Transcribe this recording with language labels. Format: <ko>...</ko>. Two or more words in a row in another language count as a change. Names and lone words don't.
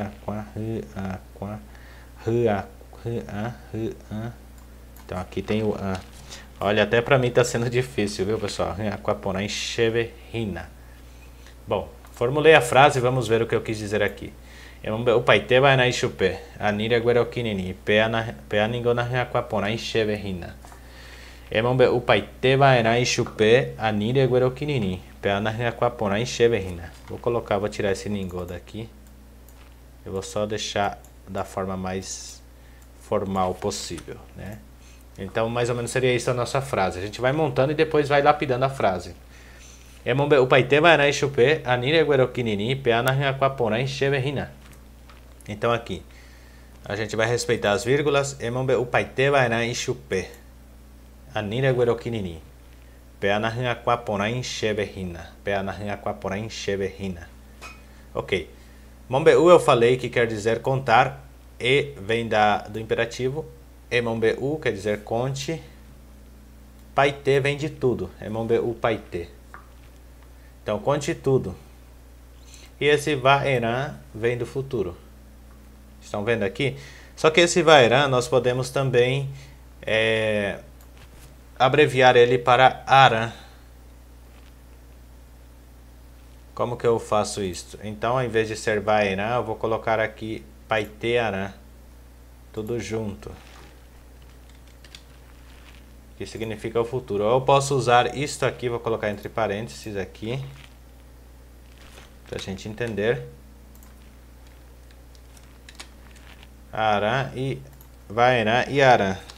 <pt>Então aqui tem o an. Olha, até pra mim tá sendo difícil, viu, pessoal?</pt> <yrl>Ranhaquá, porém. Cheverrina.</yrl> <pt>Bom, formulei a frase e vamos ver o que eu quis dizer aqui.</pt> <yrl>O paite vai na ishupe. Ani reguero kinini. Peaningo na Ranhaquaporain shebehina. O paite vai na ishupe. Ani reguero kinini. Peana Ranhaquaporain shebehina.</yrl> <pt>Vou tirar esse ningo daqui. Eu vou só deixar da forma mais formal possível, né? Então, mais ou menos seria isso a nossa frase. A gente vai montando e depois vai lapidando a frase.</pt> <yrl>O paite vai na ishupe. Ani reguero kinini. Peana Ranhaquaporain shebehina.</yrl> <pt>Então aqui, a gente vai respeitar as vírgulas.</pt> <yrl>O paite vai na ishupe. Ani reguero kinini. Peana Ranhaquaporain shebehina. Peana Ranhaquaporain shebehina.</yrl> <pt>Ok. Monbeu eu falei que quer dizer contar. E vem do imperativo. Monbeu quer dizer conte. Paite vem de tudo.</pt> <yrl>Monbeu paite.</yrl> <pt>Então conte tudo. E esse vaerã vem do futuro. Estão vendo aqui? Só que esse vaerã nós podemos também abreviar ele para arã. Como que eu faço isso? Então, ao invés de ser vaerã, eu vou colocar aqui</pt> <yrl>paite arã.</yrl> <pt>Tudo junto. Que significa o futuro. Ou eu posso usar isto aqui, vou colocar entre parênteses aqui. Para a gente entender. Arã e vaerã e arã.</pt>